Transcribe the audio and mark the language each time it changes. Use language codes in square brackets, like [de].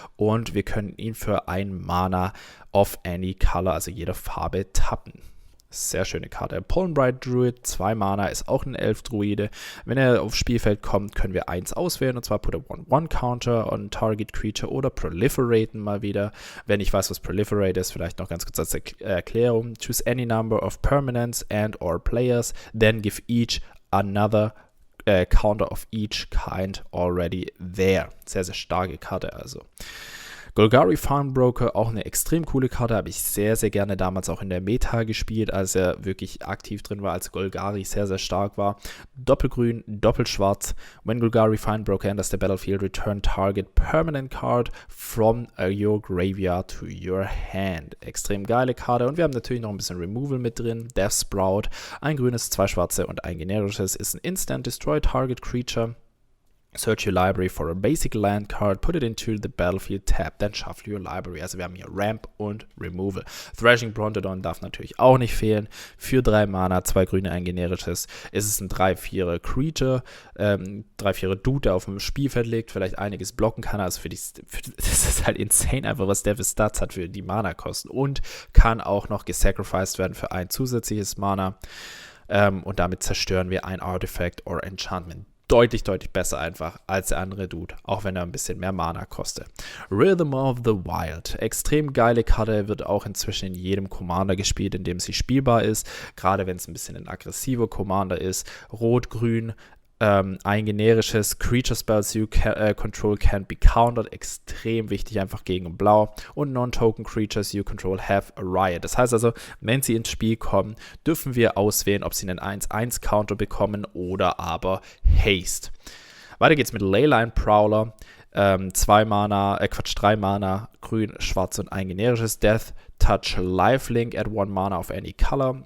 [de] Und wir können ihn für 1 Mana of any color, also jeder Farbe, tappen. Sehr schöne Karte. Pollenbright Druid, 2 Mana, ist auch ein Elf-Druide. Wenn er aufs Spielfeld kommt, können wir 1 auswählen, und zwar [en] put a 1/1 Counter on target creature [de] oder proliferaten mal wieder. Wenn ich weiß, was proliferate ist, vielleicht noch ganz kurz als Erklärung. [en] Choose any number of permanents and or players, then give each another counter of each kind already there. [de] Sehr, sehr starke Karte also. Golgari Farmbroker, auch eine extrem coole Karte, habe ich sehr, sehr gerne damals auch in der Meta gespielt, als er wirklich aktiv drin war, als Golgari sehr, sehr stark war. Doppelgrün, doppelschwarz. [en] When Golgari Farmbroker enters the battlefield, return target permanent card from your graveyard to your hand. [de] Extrem geile Karte. Und wir haben natürlich noch ein bisschen Removal mit drin. Death Sprout, ein grünes, 2 schwarze und ein generisches, ist ein Instant [en] Destroy Target Creature. Search your library for a basic land card, put it into the battlefield tab, then shuffle your library. [de] Also wir haben hier Ramp und Removal. Thrashing Brontodon darf natürlich auch nicht fehlen. Für 3 Mana, 2 grüne, ein generisches, ist es ein 3/4 Creature, 3/4 Dude, der auf dem Spielfeld liegt, vielleicht einiges blocken kann. Also das ist halt insane einfach, was der für Stats hat für die Mana-Kosten. Und kann auch noch gesacrificed werden für ein zusätzliches Mana. Und damit zerstören wir ein Artifact or Enchantment. Deutlich, deutlich besser einfach als der andere Dude, auch wenn er ein bisschen mehr Mana kostet. Rhythm of the Wild. Extrem geile Karte, wird auch inzwischen in jedem Commander gespielt, in dem sie spielbar ist. Gerade wenn es ein bisschen ein aggressiver Commander ist. Rot-Grün, ein generisches [en] Creature Spells you control can be countered. [de] Extrem wichtig, einfach gegen Blau. [en] Und Non-Token Creatures you control have a riot. [de] Das heißt also, wenn sie ins Spiel kommen, dürfen wir auswählen, ob sie einen 1/1 Counter bekommen oder aber Haste. Weiter geht's mit Leyline Prowler. 3 Mana, grün, schwarz und ein generisches. [en] Death Touch Lifelink at 1 Mana of any color.